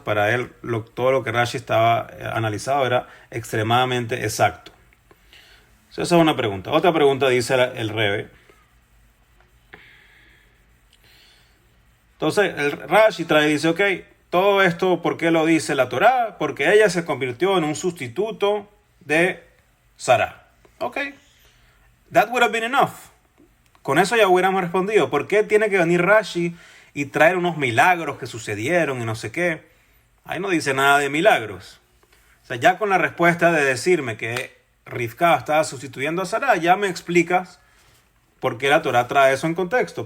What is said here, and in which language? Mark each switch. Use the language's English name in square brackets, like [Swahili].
[Spanish] Para él, todo lo que Rashi estaba analizado era extremadamente exacto. Esa es una pregunta. Otra pregunta dice el Rebbe. Entonces, el Rashi dice, ok, todo esto, ¿por qué lo dice la Torá? Porque ella se convirtió en un sustituto de Sará. [English] Ok, that would have been enough. [Spanish] Con eso ya hubiéramos respondido. ¿Por qué tiene que venir Rashi y traer unos milagros que sucedieron y no sé qué? Ahí no dice nada de milagros. O sea, ya con la respuesta de decirme que Rivka estaba sustituyendo a Sará, ya me explicas por qué la Torá trae eso en contexto.